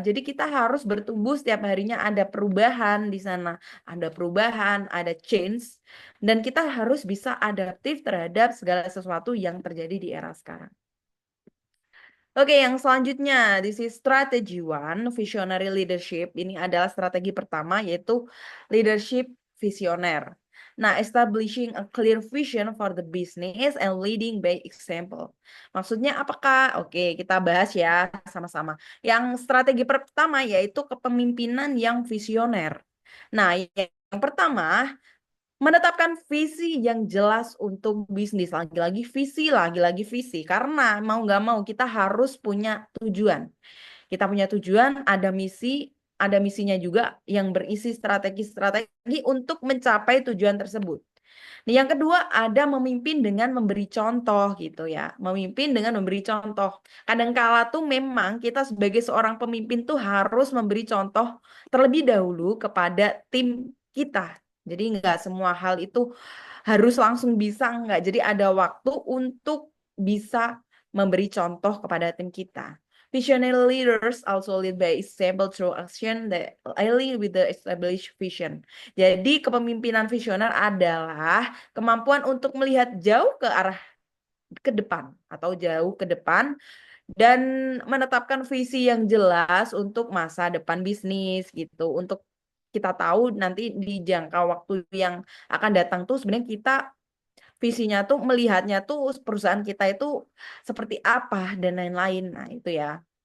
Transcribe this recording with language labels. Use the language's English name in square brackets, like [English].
[Indonesian] Jadi kita harus bertumbuh setiap harinya, ada perubahan di sana, ada perubahan, ada change, dan kita harus bisa adaptif terhadap segala sesuatu yang terjadi di era sekarang. Oke, yang selanjutnya, [English] this is strategy one, visionary leadership. [Indonesian] Ini adalah strategi pertama, yaitu leadership visioner. [English] Nah, establishing a clear vision for the business and leading by example. [Indonesian] Maksudnya apakah? Oke, kita bahas ya sama-sama. Yang strategi pertama yaitu kepemimpinan yang visioner. Nah, yang pertama, menetapkan visi yang jelas untuk bisnis. Lagi-lagi visi. Karena mau nggak mau kita harus punya tujuan. Kita punya tujuan, ada misinya juga yang berisi strategi-strategi untuk mencapai tujuan tersebut. Nah, yang kedua ada memimpin dengan memberi contoh gitu ya. Memimpin dengan memberi contoh. Kadangkala tuh memang kita sebagai seorang pemimpin tuh harus memberi contoh terlebih dahulu kepada tim kita. Jadi nggak semua hal itu harus langsung bisa, nggak. Jadi ada waktu untuk bisa memberi contoh kepada tim kita. [English] Visionary leaders also lead by example through action that align with the established vision. [Indonesian] Jadi kepemimpinan visioner adalah kemampuan untuk melihat jauh ke arah ke depan atau jauh ke depan dan menetapkan visi yang jelas untuk masa depan bisnis gitu. Untuk kita tahu nanti di jangka waktu yang akan datang tuh sebenarnya kita visinya tuh melihatnya tuh perusahaan kita itu seperti apa dan lain-lain. Nah, itu ya.